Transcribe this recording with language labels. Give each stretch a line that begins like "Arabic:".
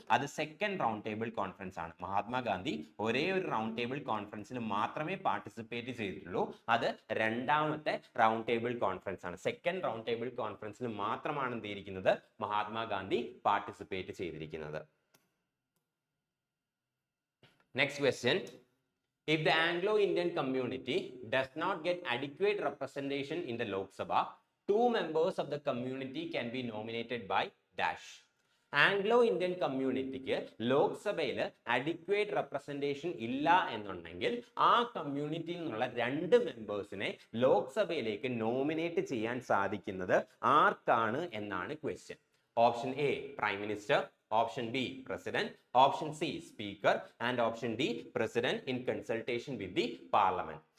Malayalam: അത് second round table conference ആണ്. മഹാത്മാഗാന്ധി ഒരേ ഒരു റൗണ്ട് ടേബിൾ കോൺഫറൻസിൽ മാത്രമേ പാർട്ടിസിപ്പേറ്റ് ചെയ്തിട്ടുള്ളൂ. അത് രണ്ടാമത്തെ റൗണ്ട് ടേബിൾ കോൺഫറൻസ് ആണ്. സെക്കൻഡ് റൗണ്ട് ടേബിൾ കോൺഫറൻസിൽ മാത്രമാണ് എന്തിരിക്കുന്നത് മഹാത്മാഗാന്ധി പാർട്ടിസിപ്പേറ്റ് ചെയ്തിരിക്കുന്നത്. Next question.
English: If the Anglo-Indian community does not get adequate representation in the Lok Sabha, 2 members of the community can be nominated by dash.
Malayalam: Anglo-Indian കമ്മ്യൂണിറ്റിക്ക് ലോക്സഭയിൽ adequate representation ഇല്ല എന്നുണ്ടെങ്കിൽ ആ കമ്മ്യൂണിറ്റിയിൽ നിന്നുള്ള 2 മെമ്പേഴ്സിനെ ലോക്സഭയിലേക്ക് നോമിനേറ്റ് ചെയ്യാൻ സാധിക്കുന്നത് ആർക്കാണ് എന്നാണ് question. Option A prime minister, option B president, option C speaker and option D
English: President in consultation with the parliament.